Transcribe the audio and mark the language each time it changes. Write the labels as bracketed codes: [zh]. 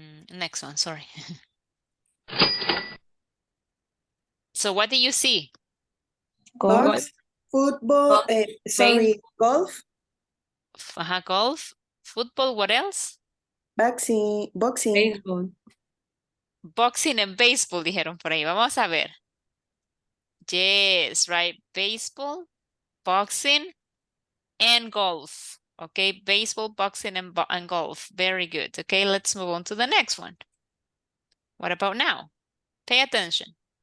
[en] Next one, sorry. So what do you see? Box, football, golf, Golf, football, what else? boxing, Baseball. Boxing and baseball, [es] dijeron por ahí. Vamos a ver. [en] Yes, right. Baseball, boxing, and golf. Okay, baseball, boxing, and golf. Very good. Okay, let's move on to the next one. What about now? Pay attention.